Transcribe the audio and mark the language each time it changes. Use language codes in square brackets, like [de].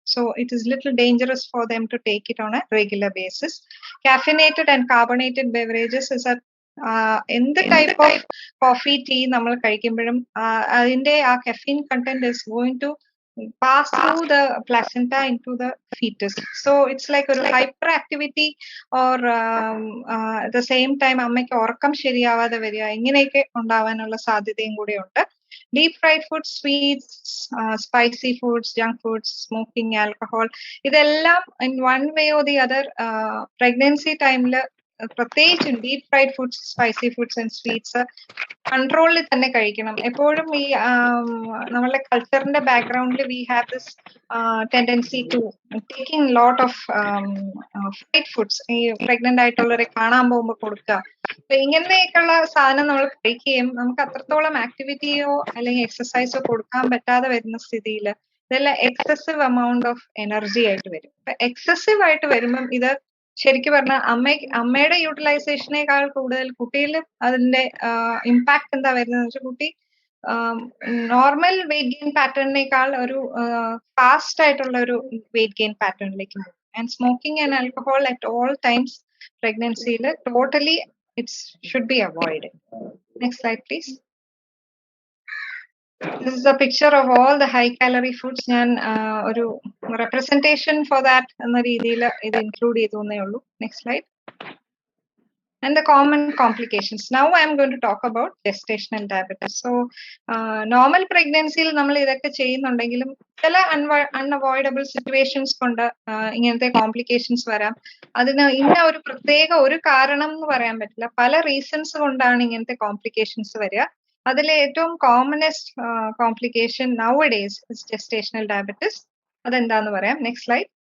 [en] So it is little dangerous for them to take it on a regular basis. Caffeinated and carbonated beverages is [ml] എന്ത് [en] type of coffee, tea [ml] നമ്മൾ കഴിക്കുമ്പോഴും അതിന്റെ ആ [en] Caffeine content is going to pass through the placenta into the fetus. So it's like a hyperactivity or at the same time [ml] അമ്മയ്ക്ക് ഉറക്കം ശരിയാവാതെ വരിക, ഇങ്ങനെയൊക്കെ ഉണ്ടാവാനുള്ള സാധ്യതയും കൂടെ ഉണ്ട്. Deep fried foods, sweets, spicy foods, junk foods, smoking, alcohol, ഇതെല്ലാം [en] in one way or the other [ml] pregnancy ടൈമിൽ പ്രത്യേകിച്ചും deep fried foods, spicy foods and sweets കൺട്രോളിൽ തന്നെ കഴിക്കണം. എപ്പോഴും ഈ നമ്മളുടെ കൾച്ചറിന്റെ ബാക്ക്ഗ്രൗണ്ടിൽ [en] We have this tendency to taking lot of fried foods. [ml] ഈ പ്രഗ്നന്റ് ആയിട്ടുള്ളവരെ കാണാൻ പോകുമ്പോൾ കൊടുക്കുക. അപ്പൊ ഇങ്ങനെയൊക്കെയുള്ള സാധനം നമ്മൾ കഴിക്കുകയും നമുക്ക് അത്രത്തോളം ആക്ടിവിറ്റിയോ അല്ലെങ്കിൽ എക്സസൈസോ കൊടുക്കാൻ പറ്റാതെ വരുന്ന സ്ഥിതിയിൽ ഇതെല്ലാം എക്സസീവ് എമൗണ്ട് ഓഫ് എനർജി ആയിട്ട് വരും. അപ്പൊ എക്സസീവ് ആയിട്ട് വരുമ്പം ഇത് ശരിക്കും പറഞ്ഞാൽ അമ്മയുടെ യൂട്ടിലൈസേഷനേക്കാൾ കൂടുതൽ കുട്ടിയിൽ അതിന്റെ ഇമ്പാക്ട് എന്താ വരുന്നത് വെച്ചാൽ, കുട്ടി നോർമൽ വെയിറ്റ് ഗെയിൻ പാറ്റേണിനേക്കാൾ ഒരു ഫാസ്റ്റ് ആയിട്ടുള്ള ഒരു വെയിറ്റ് ഗെയിൻ പാറ്റേണിലേക്ക് പോകും. [en] And smoking and alcohol at all times പ്രഗ്നൻസിയിൽ totally it's should be avoid. Next slide please. This is a picture of all the high calorie foods. [ml] ഞാൻ ഒരു [en] representation for that [ml] എന്ന രീതിയിൽ ഇത് include ചെയ്തേ ഉള്ളൂ. [en] Next slide. And the common complications. Now I am going to talk about gestational diabetes. So normal pregnancy [ml] യിൽ നമ്മൾ ഇതൊക്കെ ചെയ്യുന്നുണ്ടെങ്കിലും ചില [en] unavoidable situations [ml] കൊണ്ട് ഇങ്ങനത്തെ കോംപ്ലിക്കേഷൻസ് വരാം. അതിന് ഇന്ന ഒരു പ്രത്യേക ഒരു കാരണം എന്ന് പറയാൻ പറ്റില്ല. പല റീസൺസ് കൊണ്ടാണ് ഇങ്ങനത്തെ കോംപ്ലിക്കേഷൻസ് വരിക. അതിലെ ഏറ്റവും commonest complication [en] nowadays is [ml] gestational diabetes. അതെന്താന്ന് പറയാം. Next slide.